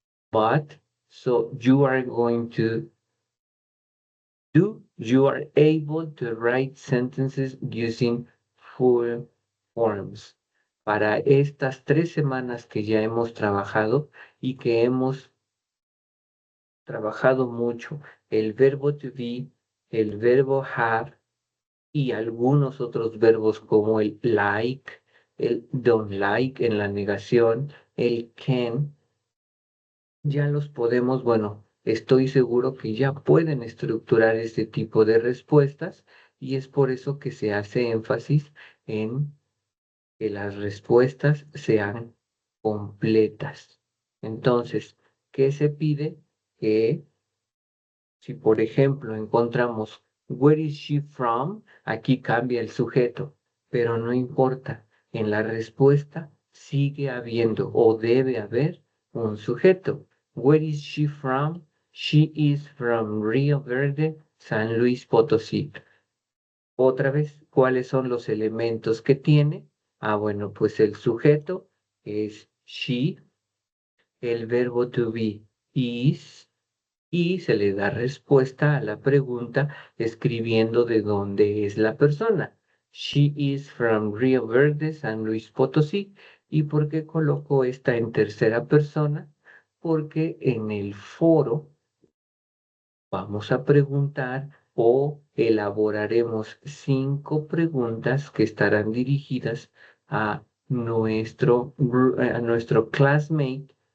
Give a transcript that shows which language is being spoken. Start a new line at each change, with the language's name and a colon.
English: But, so you are going to you are able to write sentences using full forms.
Spanish: Para estas 3 semanas que ya hemos trabajado y que hemos trabajado mucho el verbo to be, el verbo have y algunos otros verbos como el like, el don't like en la negación, el can, ya los podemos, bueno, estoy seguro que ya pueden estructurar este tipo de respuestas y es por eso que se hace énfasis en que las respuestas sean completas. Entonces, ¿qué se pide? Que si, por ejemplo, encontramos
English: Where is she from?
Spanish: Aquí cambia el sujeto, pero no importa. En la respuesta sigue habiendo o debe haber un sujeto.
English: Where is she from? She is from Rio Verde, San Luis Potosí.
Spanish: Otra vez, ¿cuáles son los elementos que tiene? Ah, bueno, pues el sujeto es she, el verbo to be is, y se le da respuesta a la pregunta escribiendo de dónde es la persona.
English: She is from Rio Verde, San Luis Potosí.
Spanish: ¿Y por qué coloco esta en tercera persona? Porque en el foro vamos a preguntar o elaboraremos 5 preguntas que estarán dirigidas a nuestro classmate.